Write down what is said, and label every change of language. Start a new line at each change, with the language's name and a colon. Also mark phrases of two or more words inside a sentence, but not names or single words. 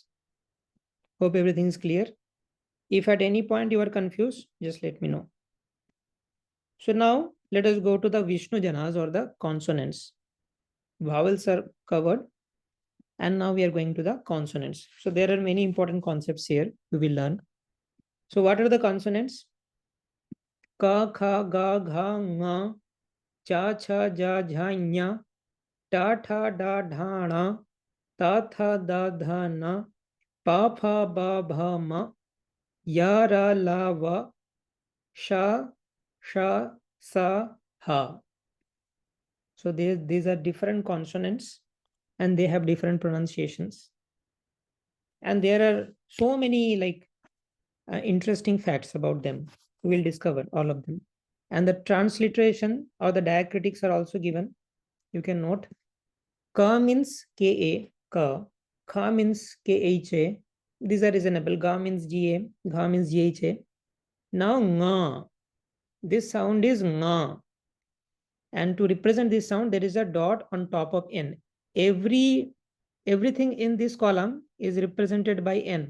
English: Hope everything is clear. If at any point you are confused, just let me know. So now let us go to the Vishnu Janas or the consonants. Vowels are covered. And now we are going to the consonants. So there are many important concepts here we will learn. So what are the consonants?
Sanskrit: Ka, kha, ga, gha, nga, cha, cha, ja, jha, nya, ta, tha, da, dha, na, ta, tha, da, dha, na, pa, pha, ba, bha, ma, ya, ra, la, va, sha, sha, sa, ha.
English: So these are different consonants and they have different pronunciations. And there are so many interesting facts about them. We will discover all of them. And the transliteration or the diacritics are also given. You can note. Ka means Ka, ka. Kha means Kha. These are reasonable. Ga means Ga. Gha means Gha. Now nga. This sound is nga. And to represent this sound, there is a dot on top of n. Everything in this column is represented by n.